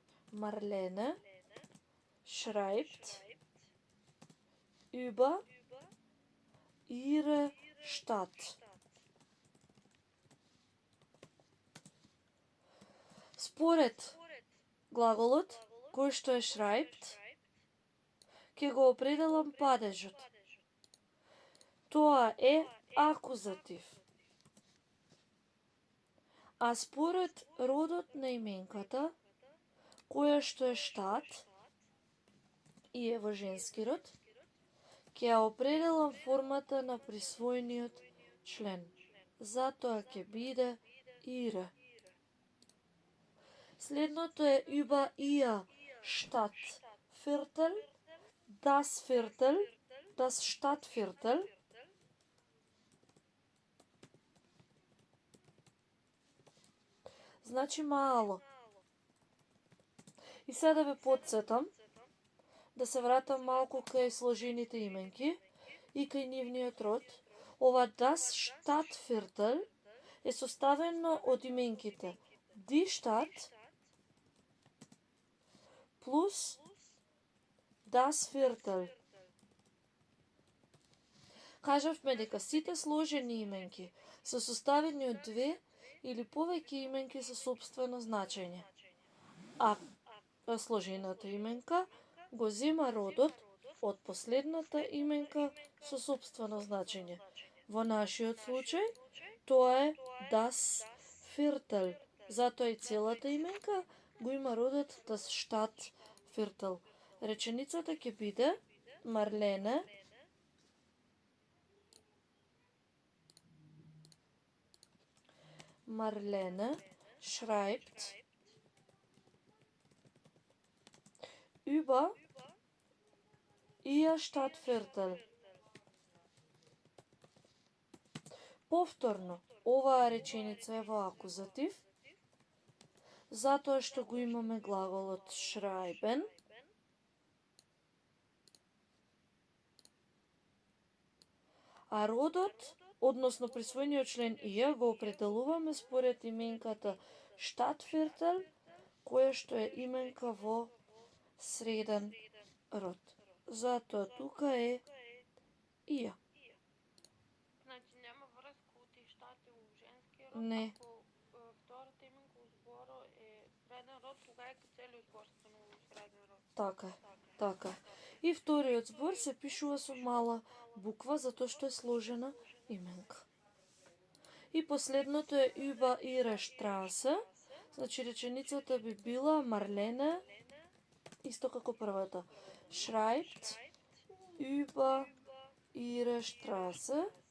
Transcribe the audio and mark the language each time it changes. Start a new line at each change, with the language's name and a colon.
German: Marlene schreibt über ihre Stadt.
Macedonian: Според глаголот кој што е schreibt, ќе го определам падежот. Тоа е акузатив. А според родот на именката, која што е штат и е во женски род, ќе ја определам формата на присвоениот член. Затоа ќе биде ihre. Следното е
German: über ihr Stadtviertel, das Viertel, das Stadtviertel.
Macedonian: Значи мало. И сега да ве подсетам, да се вратам малку кај сложените именки и кај нивниот род. Ова das Stadtviertel е составено од именките
German: Die Stadt
Macedonian: плюс
German: das Viertel.
Macedonian: Кажавме дека сите сложени именки се составени од две или повеќе именки со сопствено значење. А сложената именка го зема родот од последната именка со сопствено значење. Во нашиот случај, тоа е das Viertel. Затоа и целата именка го има родот das Stadtviertel. Реченицата ќе биде
German: Marlene schreibt über ihr Stadtviertel.
Macedonian: Повторно, оваа реченица е во акузатив, затоа што го имаме глаголот schreiben, а родот, односно присвоениот член ија, го определуваме според именката Stadtviertel, која што е именка во среден род. Затоа тука е ија. Значи нема врска од и штати у женски род, Не. ако втората именка у зборо е среден род, тога е целиот збор станува среден род. Така. И вториот збор се пишува со мала буква, затоа што е сложена именка. И последното е
German: über ihre Straße,
Macedonian: значи реченицата би била Marlene, исто како првата.
German: Schreibt über ihre Straße.